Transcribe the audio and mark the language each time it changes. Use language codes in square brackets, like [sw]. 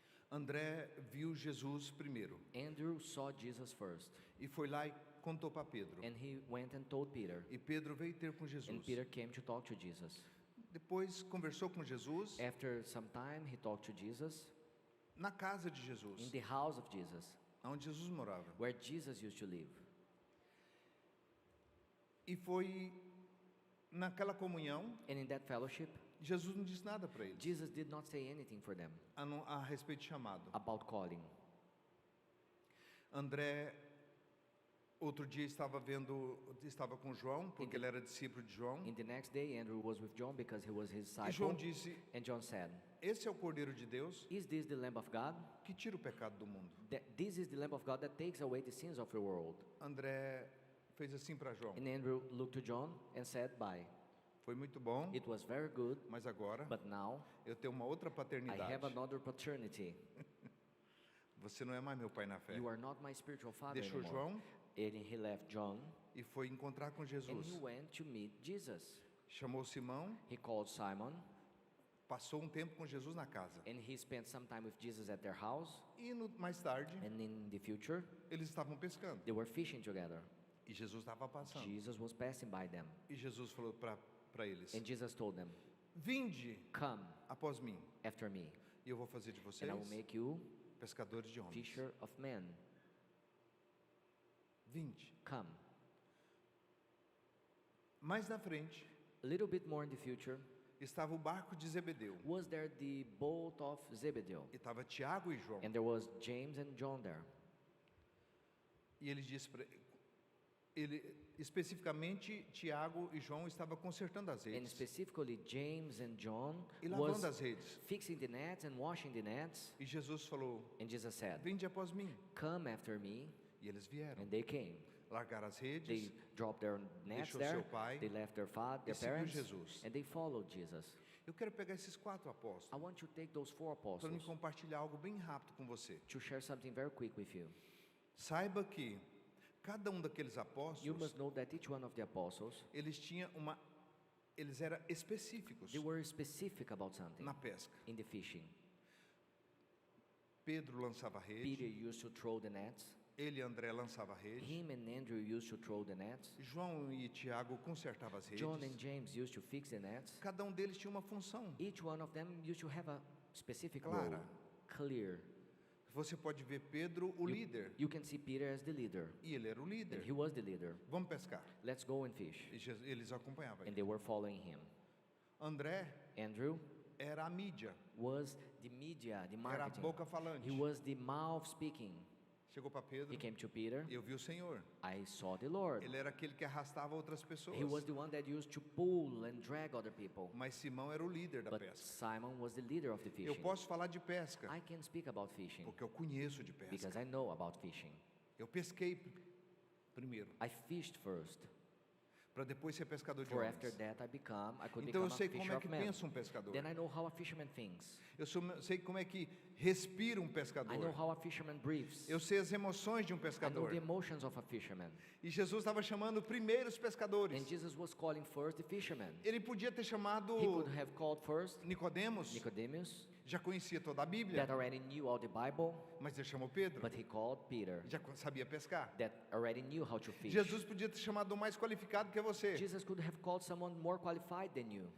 [pt] André viu Jesus primeiro, [en] Andrew saw Jesus first, [pt] e foi lá e contou para Pedro. [en] and he went and told Peter. [pt] E Pedro veio ter com [en] And [pt] Jesus. [en] Peter came to talk to Jesus. [pt] Depois conversou com Jesus [en] After some time, he talked to Jesus [pt] na casa de [en] in [pt] Jesus, [en] the house of Jesus, [pt] onde Jesus morava. [en] where Jesus used to live. [pt] E foi naquela comunhão, [en] And in that fellowship, [pt] Jesus não disse nada para eles [en] Jesus did not say anything for them [pt] a respeito de chamado. [en] about calling. [pt] André, outro dia estava com João, porque ele era discípulo de João. [en] In the next day, Andrew was with John because he was his [pt] E João [en] disciple. [pt] disse: [en] And John said, [pt] esse é o Cordeiro de Deus [en] "Is this the Lamb of God? [pt] que tira o pecado do mundo. [en] This is the Lamb of God that takes away the sins of the world." [pt] André fez assim para João: [en] And Andrew looked to John and said, "Bye. [pt] foi muito bom, [en] It was very good, [pt] mas agora [en] but now [pt] eu tenho uma outra [en] I [pt] paternidade. [en] have another paternity. [pt] Você não é mais meu pai na fé. [en] You are not my spiritual father [pt] Deixou [en] anymore." [pt] João [en] And he left John [pt] e foi encontrar com [en] and [pt] Jesus. [en] he went to meet Jesus. [pt] Chamou Simão, [en] He called Simon [pt] passou um tempo com Jesus na casa. [en] and he spent some time with Jesus at their house. [pt] E mais tarde, [en] And in the future, [pt] eles estavam pescando. [en] they were fishing together. [pt] E Jesus estava passando. [en] Jesus was passing by them. [pt] E Jesus falou para eles: [en] And Jesus told them, [pt] vinde [en] "Come [pt] após mim, [en] after me, [pt] e eu vou fazer de vocês [en] and I will make you [pt] pescadores de homens. [en] fisher of men. [pt] Vinde. [en] Come." [pt] Mais na frente, [en] A little bit more in the future, [pt] estava o barco de Zebedeu. [en] was there the boat of Zebedee. [pt] E estava Tiago e João. [en] And there was James and John there. [pt] E ele disse para ele, especificamente, Tiago e João estavam consertando as [en] And [pt] redes [en] specifically, James and John [pt] e lavando [en] was [pt] as redes. [en] fixing the nets and washing the nets. [pt] E Jesus falou: [en] And Jesus said, [pt] vinde após mim. [en] "Come after me." [pt] E eles vieram, [en] And they came. [pt] largaram as [en] They [pt] redes, [en] dropped their nets [pt] deixou [en] there. [pt] seu pai [en] They left their [pt] e seguiu [en] parents, [pt] Jesus. [en] and they followed Jesus. [pt] Eu quero pegar esses 4 [en] I [pt] apóstolos [en] want to take those 4 [pt] para me [en] apostles [pt] compartilhar algo bem rápido com você. [en] to share something very quick with you. [pt] Saiba que cada um daqueles [en] You [pt] apóstolos, [en] must know that each one of the apostles, [pt] eles eram específicos [en] they were specific about something [pt] na pesca. [en] in the fishing. [pt] Pedro lançava a [en] Peter [pt] rede, [en] used to throw the nets. [pt] ele e André lançava a rede, [en] Him and Andrew used to throw the nets. [pt] João e Tiago consertavam as [en] John and [pt] redes. [en] James used to fix the nets. [pt] Cada um deles tinha uma função [en] Each one of them used to have a specific [pt] clara. [en] role, clear. [pt] Você pode ver Pedro, o líder, [en] You can see Peter as the leader, [pt] e ele era o [en] and [pt] líder. [en] he was the leader. [pt] Vamos pescar. [en] Let's go and fish. [pt] E eles acompanhavam [en] And [pt] ele. [en] they were following him. [pt] André [en] Andrew [pt] era a mídia, [en] was the media, the [pt] era a [en] marketing. [pt] boca falante. [en] He was the mouth speaking. [pt] Chegou para Pedro, [en] He came to Peter. [pt] eu vi o Senhor. [en] I saw the Lord. [pt] Ele era aquele que arrastava outras pessoas. [en] He was the one that used to pull and drag other people. [pt] Mas Simão era o líder da [en] But [pt] pesca. [en] Simon was the leader of the [pt] Eu [en] fishing. [pt] posso falar de pesca, [en] I can speak about fishing [pt] porque eu conheço de pesca. [en] because I know about fishing. [pt] Eu pesquei primeiro, [en] I fished first. [pt] para depois ser pescador de [en] For [pt] homens. [en] after that I could [pt] Então eu [en] become [pt] sei [en] a [pt] como [en] fisher [pt] é [en] of [pt] que [en] men. [pt] pensa um pescador. [en] Then I know how a fisherman thinks. [pt] Eu sei como é que respira um [en] I know [pt] pescador. [en] how a fisherman breathes. [pt] Eu sei as emoções de um [en] I know [pt] pescador. [en] the emotions of a fisherman. [pt] E Jesus estava chamando primeiro os pescadores. [en] And Jesus was calling first the fishermen. [pt] Ele podia ter chamado [en] He could have called first [pt] Nicodemos, [en] Nicodemus, [pt] já conhecia toda a Bíblia, [en] that already knew all the Bible, [pt] mas ele chamou Pedro, [en] but he called Peter, [pt] já sabia pescar. [en] that already knew how to fish. [pt] Jesus podia ter chamado o mais qualificado que é você, [en] Jesus could have called someone more qualified than you,